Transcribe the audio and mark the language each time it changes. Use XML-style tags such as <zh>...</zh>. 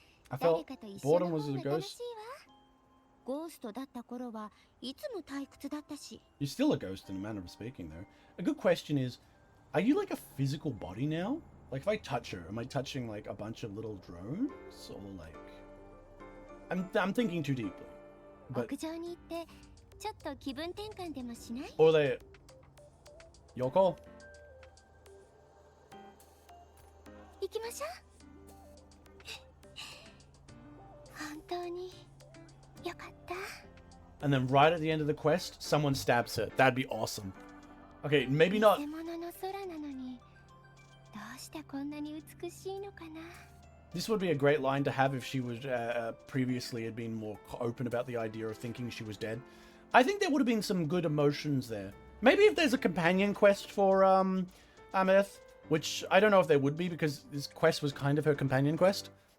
<en>I felt boredom was a ghost.</en> <ja>ゴーストだった頃はいつも退屈だったし。</ja> <en>You're still a ghost in a manner of speaking, though. A good question is, are you like a physical body now? Like, if I touch her, am I touching like a bunch of little drones, or like? I'm thinking too deeply. But</en> <ja>屋上に行ってちょっと気分転換でもしない？</ja> <en>or they, your call.</en> <ja>行きましょう。本当によかった。</ja> <en>And then right at the end of the quest, someone stabs her. That'd be awesome. Okay, maybe not.</en> <ja>偽物の空なのにどうしてこんなに美しいのかな。</ja> <en>This would be a great line to have if she was previously had been more open about the idea of thinking she was dead. I think there would have been some good emotions there. Maybe if there's a companion quest for Amethyst, which I don't know if there would be because this quest was kind of her companion quest.</en>